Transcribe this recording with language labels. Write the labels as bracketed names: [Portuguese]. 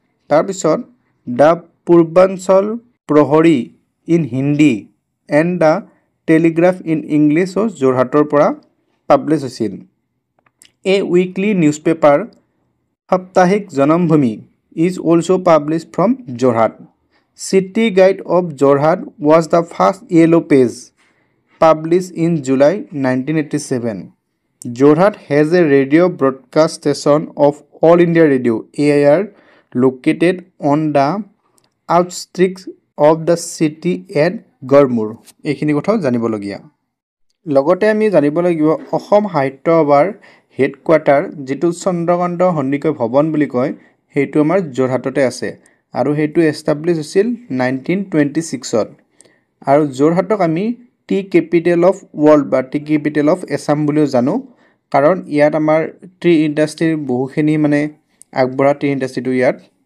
[Assamese] তাৰপিছত [English] the Purbanchal Prahari in Hindi and the Telegraph in ইংলিছো [Assamese] যোৰহাটৰ পৰা পাব্লিছ হৈছিল। [English] A weekly newspaper Saptahik Janambhumi is also published from Jorhat. City Guide of Jorhat was the first yellow page, published in July 1987. Jorhat has a radio broadcast station of All India Radio AIR located on the outskirts of the city at Garmur. [Assamese] এইখিনি কথাও জানিবলগীয়া। লগতে আমি জানিব লাগিব অসম সাহিত্য সভাৰ headquarter, যিটো চন্দ্ৰকান্ত সন্দিকৈ ভৱন বুলি কয়, সেইটো আমাৰ যোৰহাটতে আছে, আৰু সেইটো এষ্টাব্লিছ হৈছিল 1926ত। আৰু যোৰহাটক আমি [English] tea capital of world [Assamese] বা [English] tea capital of Assam [Assamese] বুলিও জানো, কাৰণ ইয়াত আমাৰ টি ইণ্ডাষ্ট্ৰীৰ বহুখিনি আগবঢ়া টি ইণ্ডাষ্ট্ৰীটো ইয়াত।